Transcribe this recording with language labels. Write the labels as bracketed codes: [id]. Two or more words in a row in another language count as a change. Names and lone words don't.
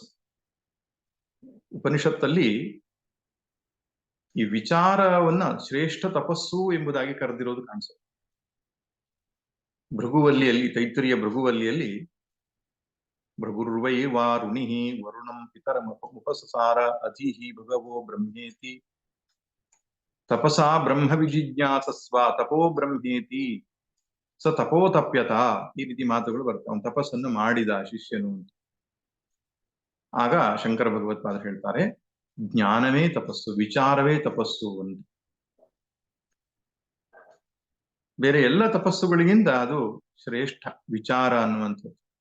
[kn] ಉಪನಿಷತ್ತಲ್ಲಿ ಈ ವಿಚಾರವನ್ನ ಶ್ರೇಷ್ಠ ತಪಸ್ಸು ಎಂಬುದಾಗಿ ಕರೆದಿರೋದು ಕಾಣಿಸುತ್ತೆ. ಭೃಗುವಲ್ಲಿಯಲ್ಲಿ, ತೈತ್ರಿಯ ಭೃಗುವಲ್ಲಿಯಲ್ಲಿ [sa] ಭೃಗುರ್ವೈ ವಾರುಣಿಹಿ ವರುಣಂ ಪಿತರಮುಪಸಸಾರ ಅಧೀಹಿ ಭಗವೋ ಬ್ರಹ್ಮೇತಿ ತಪಸಾ ಬ್ರಹ್ಮ ವಿಜಿಜ್ಞಾಸಸ್ವ ತಪೋ ಬ್ರಹ್ಮೇತಿ ಸ ತಪೋತಪ್ಯತ. [kn] ಈ ರೀತಿ ಮಾತುಗಳು ಬರ್ತವೆ. ಅವನು ತಪಸ್ಸನ್ನು ಮಾಡಿದ ಶಿಷ್ಯನು. ಆಗ ಶಂಕರ ಭಗವತ್ಪಾದರು ಹೇಳ್ತಾರೆ, ಜ್ಞಾನವೇ ತಪಸ್ಸು, ವಿಚಾರವೇ ತಪಸ್ಸು ಅಂತ. ಬೇರೆ ಎಲ್ಲ ತಪಸ್ಸುಗಳಿಗಿಂತ ಅದು ಶ್ರೇಷ್ಠ ವಿಚಾರ ಅನ್ನುವಂಥದ್ದು.